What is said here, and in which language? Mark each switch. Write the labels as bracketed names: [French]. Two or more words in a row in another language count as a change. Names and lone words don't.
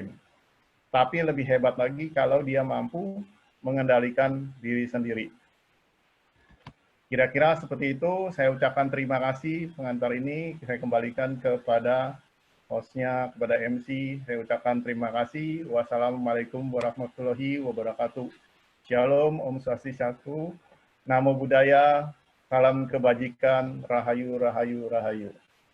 [Indonesian] Tapi lebih hebat lagi kalau dia mampu mengendalikan diri sendiri. Kira-kira seperti itu, saya ucapkan terima kasih pengantar ini. Saya kembalikan kepada hostnya, kepada MC. Saya ucapkan terima kasih. [Arabic] والسلام عليكم ورحمة الله وبركاته. [Indonesian] Shalom, [Balinese] Om Swastiastu, [Pali] Namo Buddhaya, [Indonesian] salam kebajikan, rahayu, rahayu, rahayu.